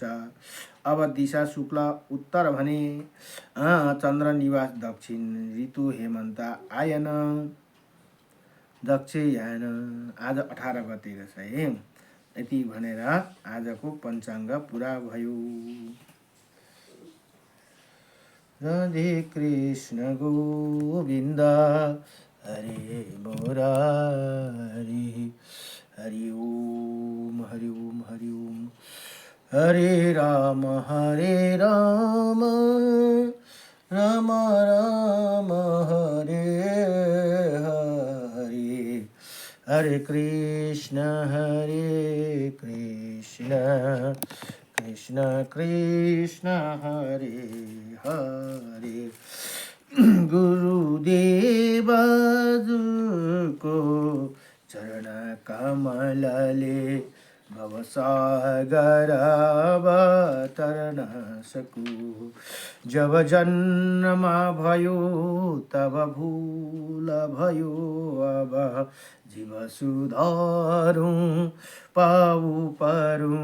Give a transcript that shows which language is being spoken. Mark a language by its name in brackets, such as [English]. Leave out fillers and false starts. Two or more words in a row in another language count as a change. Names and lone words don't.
[Nepali] अब दिशा शुक्ल उत्तर भने चन्द्र निवास दक्षिण। ऋतु हेमन्त आयन दक्षयायन। आज 18 गते रहेछ है। यति भनेर आजको पञ्चाङ्ग पुरा भयो। राधे कृष्ण गोविन्द हरे मुरारी। हरि ओम हरि ओम हरि ओम। हरे राम राम राम हरे हरे। हरे कृष्ण कृष्ण कृष्ण हरे हरे। गुरुदेव को चरण कमलले भवसागर अवतरण सकूँ। जब जन्म भयो तब भूल भयो, अब जीव सुधारूं पाऊ परूं।